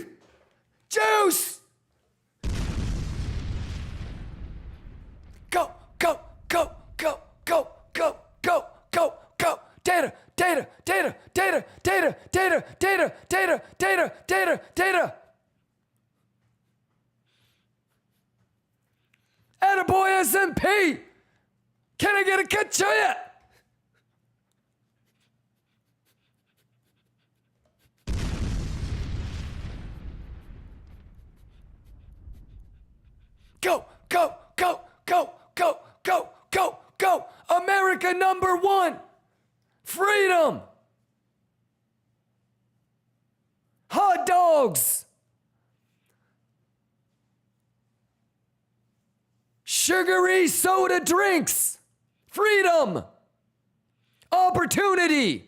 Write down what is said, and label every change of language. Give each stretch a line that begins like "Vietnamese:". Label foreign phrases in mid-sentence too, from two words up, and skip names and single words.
English: Juice! Go, go, go, go, go, go, go, go, go. Data, data, data, data, data, data, data, data, data, data, data. Attaboy S&P. Can I get a ka-choya? Go, go, go, go, go, go, go, go. America number one. Freedom. Hot dogs. Sugary soda drinks. Freedom. Opportunity.